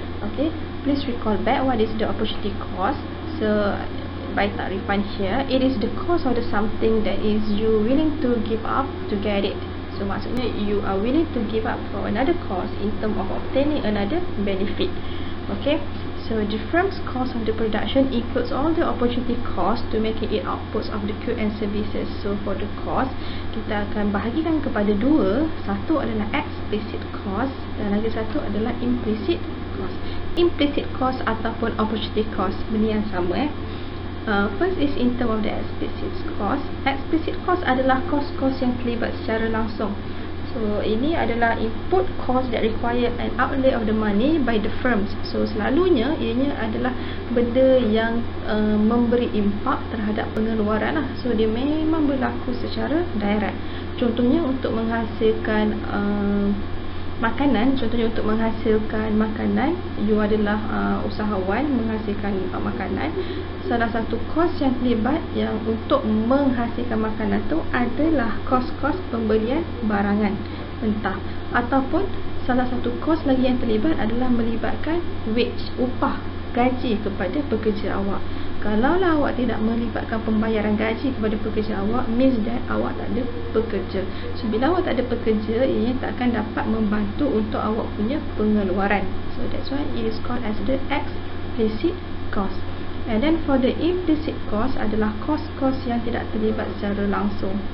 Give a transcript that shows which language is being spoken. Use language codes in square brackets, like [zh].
[en] Okay, please recall back what is the opportunity cost. So by ta'rifan here, it is the cost of the something that is you willing to give up to get it. [ms] So maksudnya [en] you are willing to give up for another cost in term of obtaining another benefit. Okay, so the firm's cost of the production includes all the opportunity cost to make it outputs of the goods and services. So for the cost, [ms] kita akan bahagikan kepada dua. Satu adalah explicit cost dan lagi satu adalah implicit cost. Implicit cost ataupun opportunity cost benda yang sama. [en] First is in term of the explicit cost. [ms] Explicit cost adalah cost-cost yang terlibat secara langsung. [en] So [ms] ini adalah [en] input cost that require an outlay of the money by the firms. [ms] So selalunya ianya adalah benda yang memberi impak terhadap pengeluaran lah. So dia memang berlaku secara direct. Contohnya untuk menghasilkan makanan, contohnya untuk menghasilkan makanan, you adalah usahawan menghasilkan makanan. Salah satu kos yang terlibat yang untuk menghasilkan makanan tu adalah kos-kos pembelian barangan mentah, ataupun salah satu kos lagi yang terlibat adalah melibatkan wage, upah, gaji kepada pekerja awak. Kalaulah awak tidak melibatkan pembayaran gaji kepada pekerja awak, [en] means that [ms] awak tak ada pekerja. So bila awak tak ada pekerja, ia tak akan dapat membantu untuk awak punya pengeluaran. [en] So that's why it is called as the explicit cost. And then for the implicit cost [ms] adalah kos-kos yang tidak terlibat secara langsung.